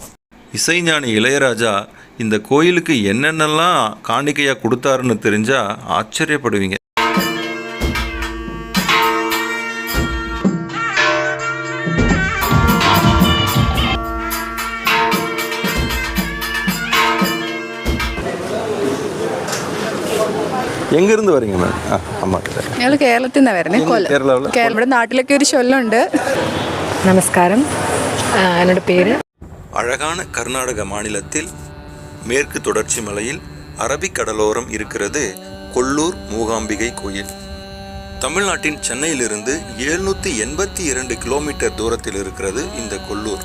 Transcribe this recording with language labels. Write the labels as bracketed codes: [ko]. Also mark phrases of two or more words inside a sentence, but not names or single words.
[ta] இசைஞானி இளையராஜா இந்த கோயிலுக்கு என்னென்னலாம் காணிக்கையாக கொடுத்தாருன்னு தெரிஞ்சால் ஆச்சரியப்படுவீங்க. [ml] എങ്ങിരുന്ന് വരിക ഞങ്ങൾ കേരളത്തിൽ നിന്നാണ് വരുന്നത്. ഇവിടെ നാട്ടിലൊക്കെ ഒരു ചൊല്ലുണ്ട്. [ta] நமஸ்காரம், என்னோட பேர். அழகான கர்நாடக மாநிலத்தில் மேற்கு தொடர்ச்சி மலையில் அரபிக்கடலோரம் இருக்கிறது கொல்லூர் மூகாம்பிகை கோயில். தமிழ்நாட்டின் சென்னையிலிருந்து 782 கிலோமீட்டர் தூரத்தில் இருக்கிறது இந்த கொல்லூர்.